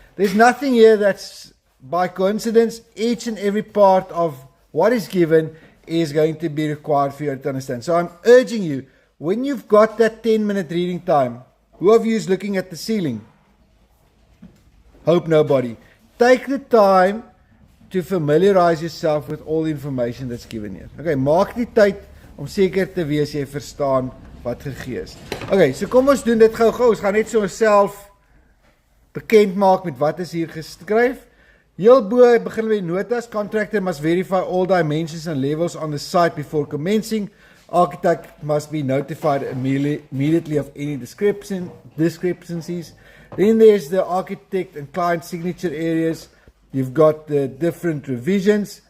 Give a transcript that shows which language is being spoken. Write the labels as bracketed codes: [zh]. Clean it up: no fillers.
[en] There's nothing here that's by coincidence. Each and every part of what is given is going to be required for you to understand. So I'm urging you, when you've got that 10-minute reading time, who of you is looking at the ceiling? Hope nobody. Take the time to familiarize yourself with all the information that's given here. [af] Okay, maak die tyd om seker te wees jy verstaan wat gegee is. Okay, so kom ons doen dit gou-gou. Ons gaan net so onsself bekend maak met wat is hier geskryf. Heel bo begin met notas. [en] Contractor must verify all dimensions and levels on the site before commencing. Architect must be notified immediately of any discrepancies. Then there's the architect and client signature areas. You've got the different revisions.